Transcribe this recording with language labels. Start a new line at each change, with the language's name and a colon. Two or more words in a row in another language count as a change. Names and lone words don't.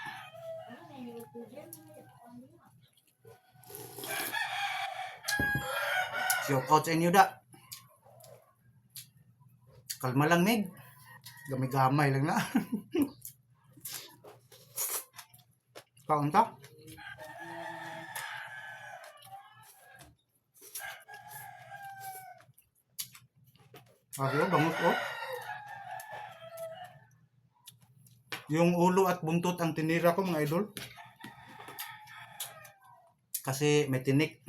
English: Shout out
Cebuano: sa inyo da. Kalma lang Meg. Gamay-gamay lang na. Kaon ta? Ayaw, bangus oh.
Filipino: Yung ulo at buntot ang tinira ko mga idol. Kasi may tinik.